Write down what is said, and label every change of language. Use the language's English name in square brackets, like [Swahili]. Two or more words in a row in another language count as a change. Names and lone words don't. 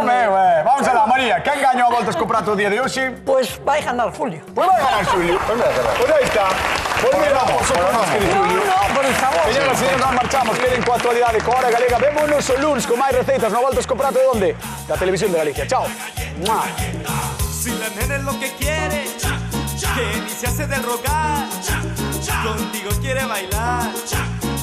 [Galician] Comeu, Vamos alá, María, quen gañou a voltas co prato o día de hoxe? Pues vai ganar Julio. Pois vai ganar Xulio. Pois aí está. Pois mira, vamos que No, Xulio. no, por favor. Señoras e señores, [Spanish] nos marchamos. [Galician] Queden coa actualidade coa Hora Galega. Vémonos o luns con máis receitas no voltas co prato de onde? Da Televisión de Galicia. Chao. Mua. [Spanish] Si la nena es lo que quiere, que ni se hace de rogar, contigo quiere bailar.